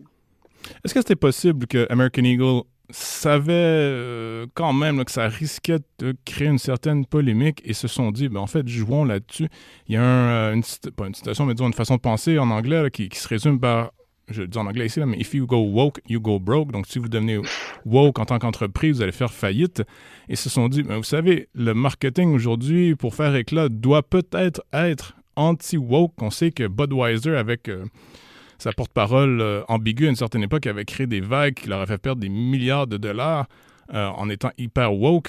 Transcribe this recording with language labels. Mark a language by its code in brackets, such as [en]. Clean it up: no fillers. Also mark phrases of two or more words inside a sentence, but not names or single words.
[fr] Est-ce que c'était possible que American Eagle savait quand même là, que ça risquait de créer une certaine polémique et se sont dit, en fait, jouons là-dessus. Il y a pas une citation, mais disons une façon de penser en anglais là, qui se résume par, je le dis en anglais ici, là, mais [en] if you go woke, you go broke. [fr] Donc, si vous devenez woke en tant qu'entreprise, vous allez faire faillite. Et se sont dit, vous savez, le marketing aujourd'hui, pour faire éclat, doit peut-être être anti-woke. On sait que Budweiser, avec... sa porte-parole ambiguë à une certaine époque avait créé des vagues qui leur avaient fait perdre des milliards de dollars en étant hyper woke.